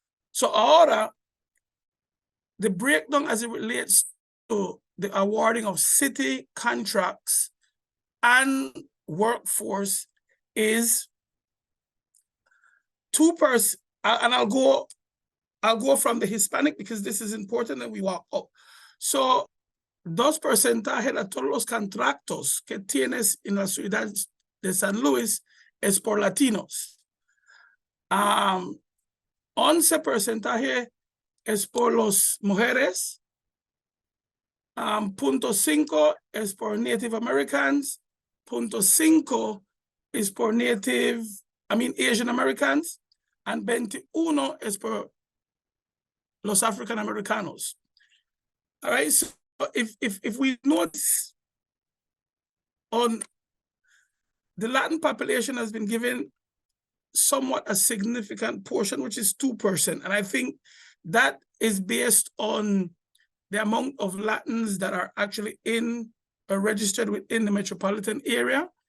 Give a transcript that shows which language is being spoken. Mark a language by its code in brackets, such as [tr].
[en] So ahora, the breakdown as it relates to the awarding of city contracts and workforce is 2%. And I'll go from the Hispanic because this is important and we walk up. [es] So 2% de todos los contratos que tienes en la ciudad de San Luis es por latinos. 11% es por las mujeres. 0.5 es por Native Americans. 0.5 is por Asian Americans. And 21 es por los African Americanos. [en] All right, so if we notice on the Latin population has been given somewhat a significant portion, which is 2%. And I think that is based on the amount of Latins that are actually registered within the metropolitan area.